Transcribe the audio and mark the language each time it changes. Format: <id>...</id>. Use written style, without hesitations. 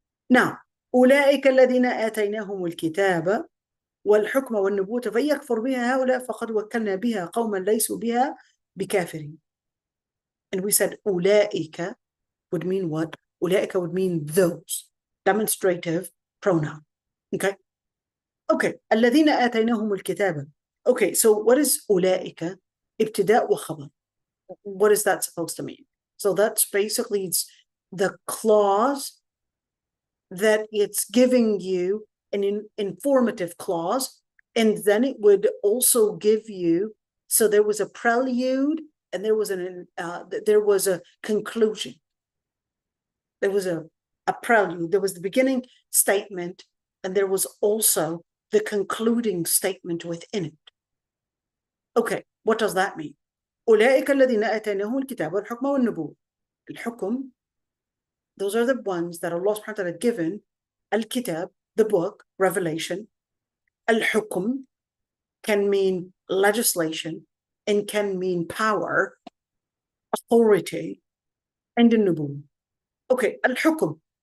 <en>Now,</en> <ar>أولئك الذين آتيناهم الكتاب والحكم والنبوة فيكفر بها هؤلاء فقد وكلنا بها قوما ليسوا بها بكافرين.</ar> <en>And we said أولئك would mean what? أولئك would mean those. Demonstrative pronoun. Okay. Okay.</en> <ar>الذين آتيناهم الكتاب.</ar> <en>Okay. So what is أولئك?</en> <ar>ابتداء وخبر.</ar> <en>What is that supposed to mean? So that's basically the clause that it's giving you, an informative clause, and then it would also give you, so there was a prelude and there was a conclusion. There was a prelude, there was the beginning statement, and there was also the concluding statement within it. Okay, what does that mean?</en> <ar>أولئك الذين آتيناهم الكتاب والحكم والنبوة.</ar> <en>الحكم, those are the ones that Allah subhanahu wa ta'ala had given al-kitab, the book, revelation. Al-hukum can mean legislation and can mean power, authority, and the nubuwwah. Okay, al-hukum.</en>